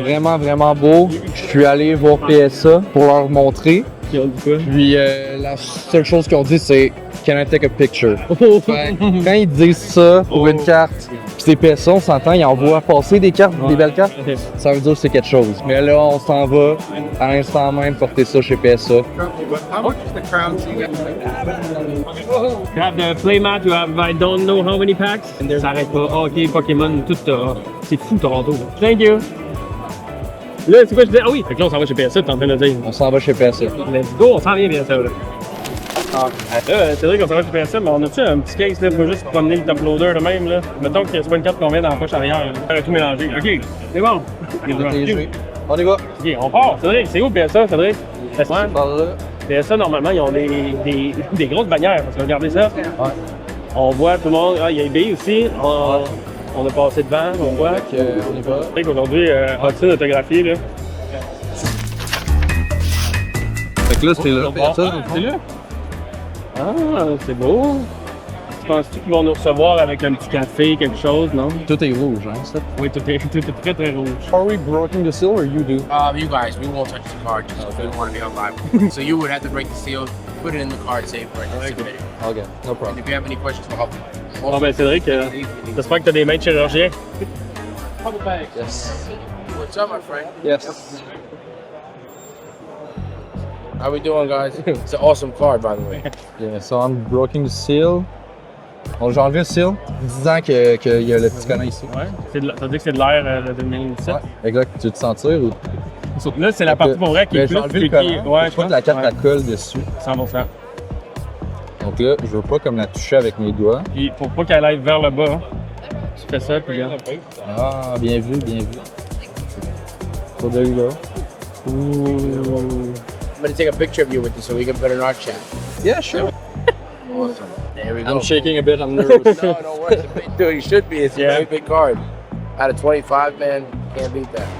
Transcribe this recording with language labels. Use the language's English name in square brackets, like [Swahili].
[French] vraiment, vraiment beau. Je suis allé voir PSA pour leur montrer. Puis la seule chose qu'ils ont dit, c'est « [English] Can I take a picture? [French] » Quand ils disent ça pour une carte, puis c'est PSA, on s'entend, ils envoient passer des cartes, des belles cartes, ça veut dire que c'est quelque chose. Mais là, on s'en va à l'instant même porter ça chez PSA. [English] You have the playmat, you have I don't know how many packs. [French] Ça arrête pas. Ok, Pokémon, tout ça. C'est fou, Toronto. [English] Thank you. [French] Là, c'est quoi je disais? Ah oui, fait que là, on s'en va chez PSA, t'es en train de dire. On s'en va chez PSA. [English] Let's go, [French] on s'en vient bien ça, là. Là, c'est vrai qu'on s'en va chez PSA, mais on a-tu un petit case, là, pour juste promener le top loader de même, là? Mettons qu'il y a pas une carte qu'on met dans la poche arrière, là. On va tout mélanger. Ok, c'est bon. On y va. Ok, on part. Cédric, c'est où PSA, Cédric? Par là. PSA, normalement, ils ont des grosses bannières, parce que regardez ça. Ouais. On voit tout le monde. Ah, il y a eBay aussi. On a passé devant, on voit. On y va. C'est vrai qu'aujourd'hui, Hudson autographié, là. Fait que là, c'est là. PSA. C'est là? Ah, c'est beau. Tu penses-tu qu'ils vont nous recevoir avec un petit café, quelque chose, non? Tout est rouge, hein, ça? Oui, tout est très, très rouge. [English] Are we breaking the seal or you do? You guys, we won't touch the card just because we don't want to be on live. So you would have to break the seal, put it in the card safe right next to it. Okay, no problem. And if you have any questions, we'll help you. [French] Bon, ben Cédric, j'espère que tu as des mains de chirurgien. [English] Yes. What's up, my friend? Yes. How we doing, guys? It's an awesome card, by the way. Yeah, so I'm breaking the seal. [French] J'ai enlevé le seal, disant qu'il y a le petit connaît ici. Ouais. Ça veut dire que c'est de l'air de 2017. Ouais. Exact. Tu veux te sentir ou? Là, c'est la partie pour vrai qui est J'ai plus enlevé le tricky. collant. Ouais, Je crois que la carte la colle dessus. 100%. Donc là, je veux pas comme la toucher avec mes doigts. Puis pour pas qu'elle aille vers le bas, tu fais ça, puis regarde. Ah, bien vu, bien vu. [English] So there you go. I'm gonna take a picture of you with this so we can put it in our chat. Yeah, sure. Awesome. There we go. I'm shaking a bit, I'm nervous. No, no worries. Dude, you should be. It's a very big card. Out of 25, man, can't beat that.